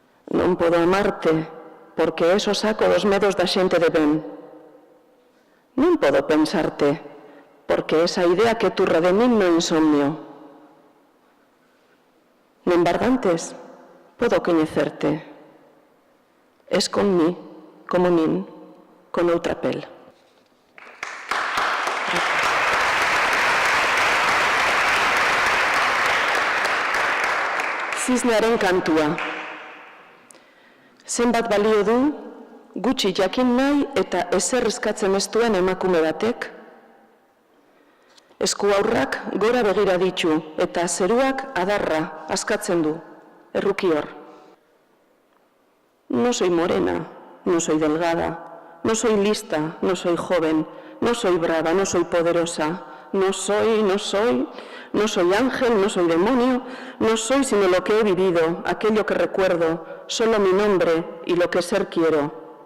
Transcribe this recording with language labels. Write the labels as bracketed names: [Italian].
[Galician] Non podo amarte porque és o saco dos medos da xente de ben. Non podo pensarte porque esa idea que turra de min no insomnio. Non embargantes, podo coñecerte. Es con mí, como min, con outra pel. [Basque] Cisnearen kantua. Zenbat balio du, gutxi jakin nahi eta ezer eskatzen ez duen emakume batek? Esku aurrak gora begira ditu eta zeruak adarra askatzen du, errukior. [Spanish] No soy morena, no soy delgada, no soy lista, no soy joven, no soy brava, no soy poderosa, no soy ángel, no soy demonio, no soy sino lo que he vivido, aquello que recuerdo, solo mi nombre y lo que ser quiero.